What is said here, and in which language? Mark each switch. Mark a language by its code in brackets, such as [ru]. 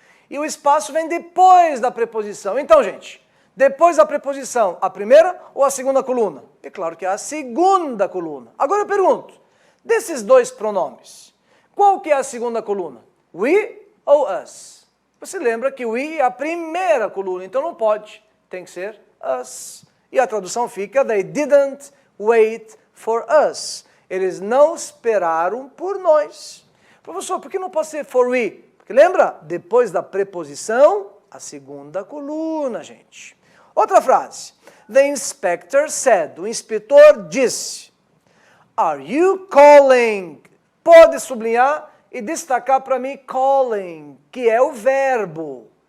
[pt] E o espaço vem depois da preposição. Então, gente, depois da preposição, a primeira ou a segunda coluna? É claro que é a segunda coluna. Agora eu pergunto, desses dois pronomes, qual que é a segunda coluna? We ou us? Você lembra que we é a primeira coluna, então não pode. Tem que ser us. E a tradução fica, [en] they didn't wait for us. [pt] Eles não esperaram por nós. Professor, por que não pode ser for we? Porque lembra? Depois da preposição, a segunda coluna, gente. Outra frase. [en] The inspector said. [pt] O inspetor disse. [en] Are you calling? [pt] Pode sublinhar e destacar para mim calling, que é o verbo.